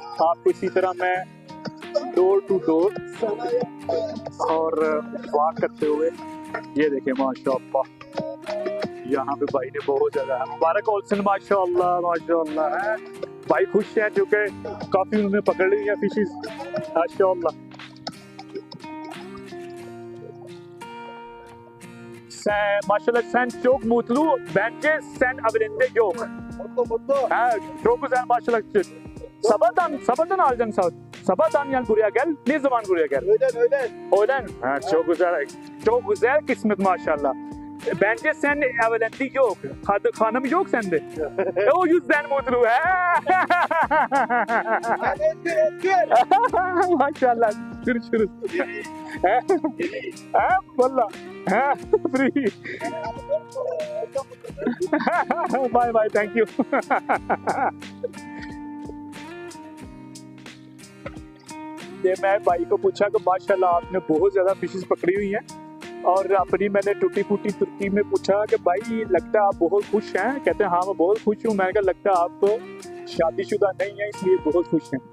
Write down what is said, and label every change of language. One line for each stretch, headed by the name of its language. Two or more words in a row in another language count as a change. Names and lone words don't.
Hindi: आपको इसी तरह मैं डोर टू डोर और वॉक करते हुए, ये देखिए माशाअल्लाह यहाँ पे भाई ने बहुत ज्यादा
Turkish: mübarek olsun
Hindi: माशाल्लाह माशाल्लाह है भाई, खुश हैं क्योंकि काफी उन्होंने पकड़ ली है फिशेस माशाल्लाह।
Turkish: Maşallah sen çok mutlu. Bence sen evinde yok. Mutlu. Ha, çok güzel maşallah. Sabahtan alacaksın saat. Sabahtan yani buraya gel. Ne zaman buraya gel? Öğlen. Öğlen. Ha, çok güzel. Çok güzel kısmet maşallah. Bence sen evinde yok. Hanım yok sende. O yüzden mutlu. Maşallah. Görüşürüz. Valla. Free.
English: Bye bye. Thank you.
Hindi: ये मैं भाई को पूछा कि माशाल्लाह आपने बहुत ज़्यादा फिशेस पकड़ी हुई हैं, और अपनी मैंने टूटी फूटी तुर्की में पूछा कि भाई लगता है आप बहुत खुश हैं। कहते हैं हाँ मैं बहुत खुश हूँ। मैंने कहा लगता है आप शादीशुदा नहीं है इसलिए बहुत खुश हैं।